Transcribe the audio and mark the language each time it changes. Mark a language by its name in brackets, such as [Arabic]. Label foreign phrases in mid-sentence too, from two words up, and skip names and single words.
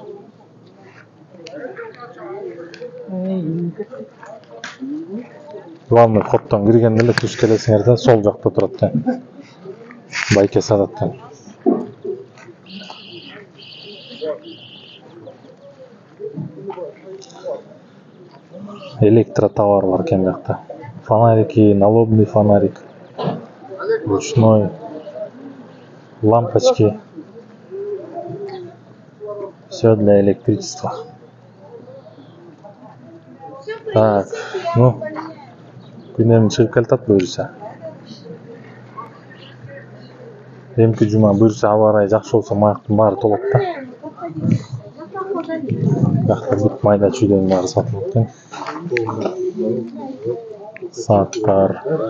[Russian] Главный входдон [Kyrgyz] киргенде эле түш келесиңер да сол жакта турат экен. Байке сатат экен. Электротовар бар экен бuyakta. [Russian] Фонарики, налобный фонарик, ручной, лампочки. Все для электричества. Так, ну, [Kyrgyz] күнем чыгып келатат буюрса. Эмки жума буюрса аба ырайы жакшы болсо маяктын баары толот да. Бакта бүт майда чүйдөн баары сатылып экен. Сааттар.